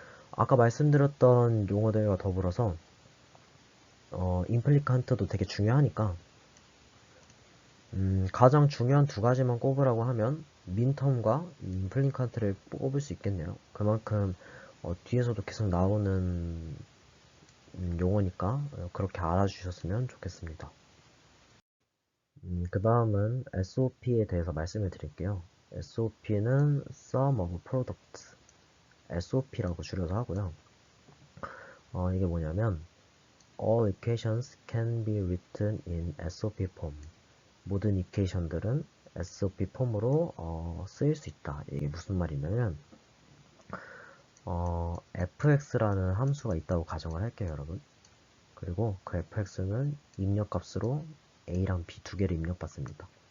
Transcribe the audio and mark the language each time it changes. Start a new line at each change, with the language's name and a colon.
Korean: 아까 말씀드렸던 용어들과 더불어서 임플리칸트도 되게 중요하니까 가장 중요한 두 가지만 꼽으라고 하면 민텀과 임플리칸트를 꼽을 수 있겠네요. 그만큼 뒤에서도 계속 나오는 용어니까 그렇게 알아주셨으면 좋겠습니다. 그 다음은 SOP에 대해서 말씀을 드릴게요. SOP는 Sum of Products, SOP라고 줄여서 하고요. 이게 뭐냐면
English: All equations can be written in SOP form.
Korean: 모든 이퀘이션들은 SOP 폼으로 쓰일 수 있다. 이게 무슨 말이냐면 fx라는 함수가 있다고 가정을 할게요, 여러분. 그리고 그 fx는 입력값으로 a랑 b 두 개를 입력받습니다.